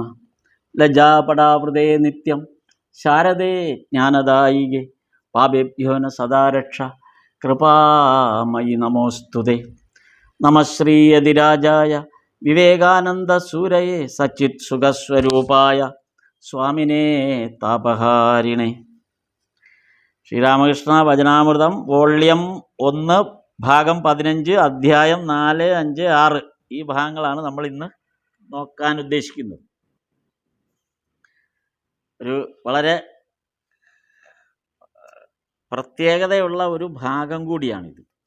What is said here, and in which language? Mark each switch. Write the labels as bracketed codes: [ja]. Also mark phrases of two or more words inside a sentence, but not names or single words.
[sa] लज्जापटावृते नित्यं शारदे ज्ञानदायिके पापेभ्यो न सदा रक्षा कृपामयि नमोऽस्तुते। नमः श्रीयतिराजाय विवेकानन्दसूरये सच्चित्सुखस्वरूपाय स्वामिने तापहारिणे। [ml] ശ്രീരാമകൃഷ്ണ വചനാമൃതം വോള്യം 1 ഭാഗം 15 അധ്യായം 4, 5, 6 ഈ ഭാഗങ്ങളാണ് നമ്മൾ ഇന്ന് നോക്കാൻ ഉദ്ദേശിക്കുന്നത്. ഒരു വളരെ പ്രത്യേകതയുള്ള ഒരു ഭാഗം കൂടിയാണിത്.